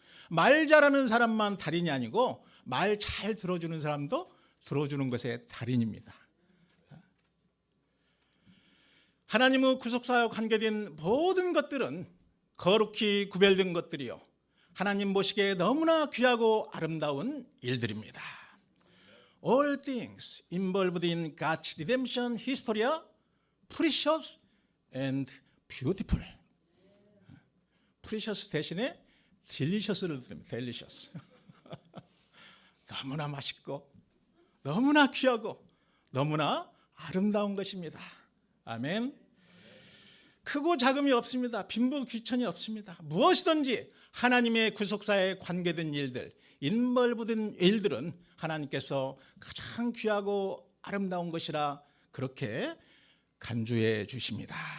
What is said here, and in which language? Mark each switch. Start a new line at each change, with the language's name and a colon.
Korean: 말 잘하는 사람만 달인이 아니고 말 잘 들어주는 사람도 들어주는 것의 달인입니다. 하나님의 구속사와 관계된 모든 것들은 거룩히 구별된 것들이요 하나님 보시기에 너무나 귀하고 아름다운 일들입니다.
English: All things involved in God's redemption history are precious and beautiful.
Korean: precious 대신에 delicious를 듭니다. delicious. 너무나 맛있고 너무나 귀하고 너무나 아름다운 것입니다. 아멘. 크고 작음이 없습니다. 빈부 귀천이 없습니다. 무엇이든지 하나님의 구속사에 관계된 일들, 인벌부된 일들은 하나님께서 가장 귀하고 아름다운 것이라 그렇게 간주해 주십니다.